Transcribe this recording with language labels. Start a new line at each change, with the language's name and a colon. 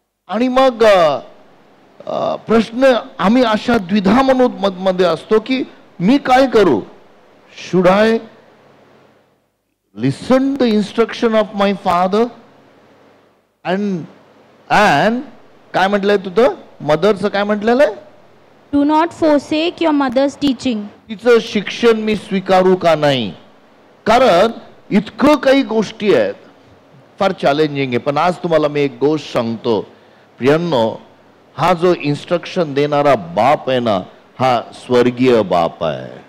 Marathi: आणि मग प्रश्न आम्ही अशा द्विधा मनोमध्ये असतो की मी काय करू.
English: should I listen the instruction of my father and
Marathi: काय म्हटलंय तुझं मदरचं काय म्हटलेलं आहे?
English: Do not forsake your mother's teaching.
Marathi: तिचं शिक्षण मी स्वीकारू का नाही. कारण इतकं काही गोष्टी आहेत फार चॅलेंजिंग आहे. पण आज तुम्हाला मी एक गोष्ट सांगतो प्रियांनो, हा जो इन्स्ट्रक्शन देणारा बाप आहे ना हा स्वर्गीय बाप आहे.